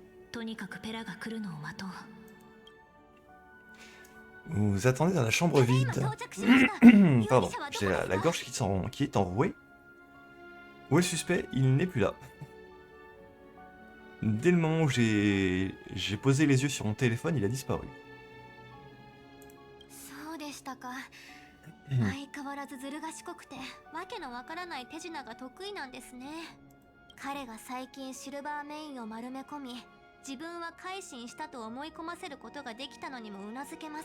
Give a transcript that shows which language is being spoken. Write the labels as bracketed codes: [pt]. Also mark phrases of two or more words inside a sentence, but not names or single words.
[fr] Vous attendez dans la chambre vide. Pardon, j'ai la gorge qui est enrouée. Où est le suspect? Il n'est plus là. Dès le moment où j'ai posé les yeux sur mon téléphone, il a disparu. [ja] そうでしたか。相変わらずずる賢くてわけのわからない手品が得意なんですね。彼が最近シルバーメインを丸め込み、自分は改心したと思い込ませることができたのにもうなずけます。